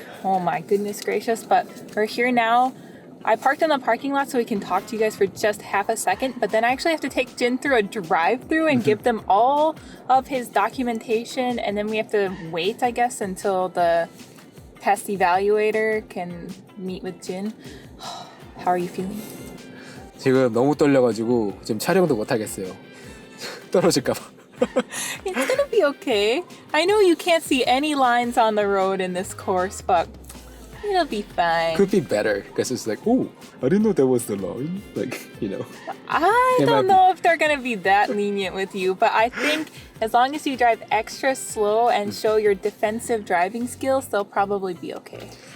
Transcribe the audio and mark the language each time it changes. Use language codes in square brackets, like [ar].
[en] Oh my goodness gracious. But we're here now. I parked in the parking lot so we can talk to you guys for just half a second, but then I actually have to take Jin through a drive-through and give them all of his documentation, and then we have to wait, I guess, until the test evaluator can meet with Jin. How are you feeling? [ko] 지금 너무 떨려가지고 지금 촬영도 못 하겠어요. 떨어질까봐. [en] It's gonna be okay. I know you can't see any lines on the road in this course, but it'll be fine. Could be better because it's like, oh, I didn't know that was the line. Like, you know. I don't know if they're gonna be that lenient with you, but I think as long as you drive extra slow and show your defensive driving skills, they'll probably be okay.